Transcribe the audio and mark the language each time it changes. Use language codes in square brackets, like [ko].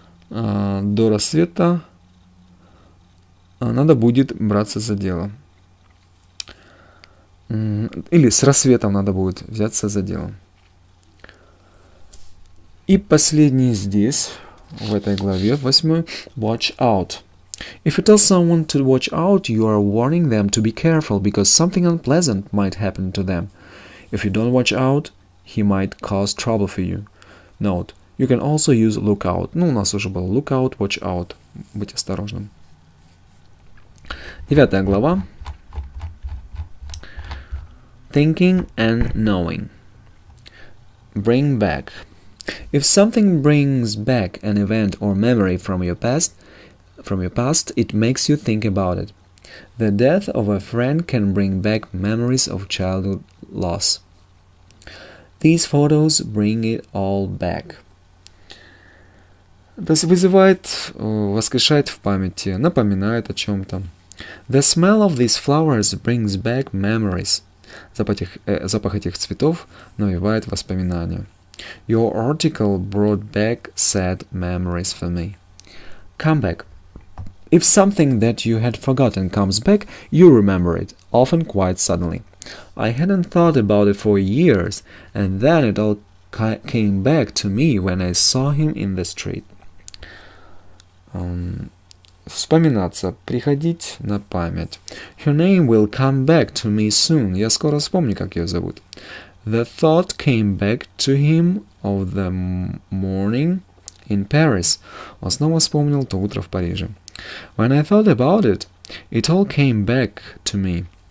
[ru] До рассвета надо будет браться за дело. Или с рассветом надо будет взяться за дело. И последний здесь, в этой главе, 8. [en] Watch out. If you tell someone to watch out, you are warning them to be careful because something unpleasant might happen to them. If you don't watch out, he might cause trouble for you. Note, you can also use look out. [ru] Ну, у нас уже было look out, watch out. Быть осторожным. 9 глава. [en] Thinking and knowing. Bring back. If something brings back an event or memory from your past, it makes you think about it. The death of a friend can bring back memories of childhood loss. These photos bring it all back. [ru] То есть вызывает, воскрешает в памяти, напоминает о чем-то. [en] The smell of these flowers brings back memories. [ru] Запах этих цветов навевает воспоминания. [en] Your article brought back sad memories for me. Come back. If something that you had forgotten comes back, you remember it, often quite suddenly. I hadn't thought about it for years, and then it all came back to me when I saw him in the street. [ru] Вспоминаться, приходить на память. [en] Her name will come back to me soon. [ru] Я скоро вспомню, как ее зовут. [en] The thought came back to him of the morning in Paris. [ru] Он снова вспомнил то утро в Париже. [en] When I thought about it, it all came back to me.